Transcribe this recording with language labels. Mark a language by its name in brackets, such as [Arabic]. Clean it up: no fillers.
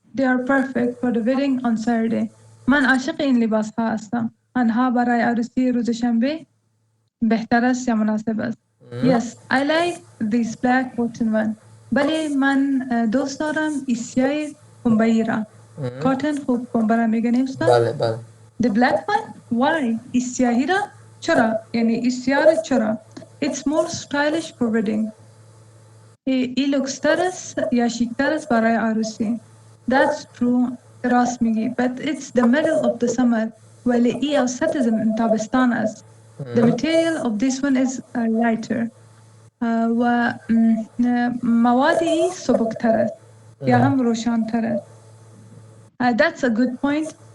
[English] They are perfect for the wedding on Saturday. [Persian] من عاشق این لباس ها هستم. آنها برای عروسی روز شنبه بهتر است یا مناسب است. [English] Yes, I like this black cotton one. [Persian] بله من دوست دارم سیاه پنبه‌ای را. Cotton خوب پنبه را میگن استاد؟ بله. [English] The black one? Why? [Persian] سیاهی را؟ چرا؟ یعنی سیاه را چرا؟ [English] It's more stylish for wedding. [Persian] ای لوکستر است یا شیکتر است برای عروسی. [English] That's true. [Persian] راست میگی. [English] But it's the middle of the summer. [Persian] ولی ای اوسط تابستان است. [English] The material of this one is lighter. [Persian] و مواد ای سبکتر است. یا هم روشن‌تر است. [English] That's a good point.